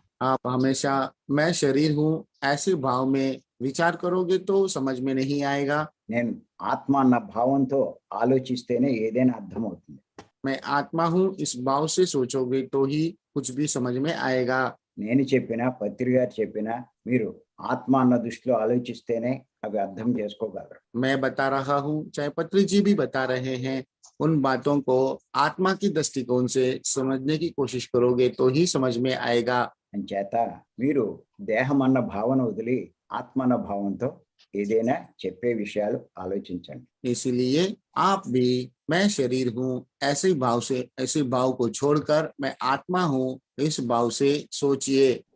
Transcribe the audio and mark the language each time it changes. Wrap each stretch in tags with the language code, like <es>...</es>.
<hi>आप हमेशा मैं शरीर हूँ ऐसे भाव में विचार करोगे तो समझ में नहीं आएगा।</hi> <te>నేను ఆత్మ అన్న భావంతో ఆలోచిస్తేనే ఏదైనా అర్థం అవుతుంది.</te> <hi>मैं आत्मा हूँ इस भाव से सोचोगे तो ही कुछ भी समझ में आएगा।</hi> <te>నేను చెప్పినా పత్రి గారు చెప్పినా మీరు ఆత్మ అన్న దృష్టిలో ఆలోచిస్తేనే అవి అర్థం చేసుకోగలరు.</te> <hi>मैं बता रहा हूँ, चाहे पत्री जी भी बता रहे हैं, उन बातों को आत्मा की दृष्टिकोण से समझने की कोशिश करोगे तो ही समझ में आएगा।</hi> <te>అంచేత మీరు దేహం అన్న భావన వదిలి ఆత్మ అన్న భావంతో ఏదైనా చెప్పే విషయాలు ఆలోచించండి.</te> <hi>इसलिए आप भी मैं शरीर हूँ ऐसे भाव से, ऐसे भाव को छोड़कर मैं आत्मा हूँ इस भाव से सोचिए।</hi>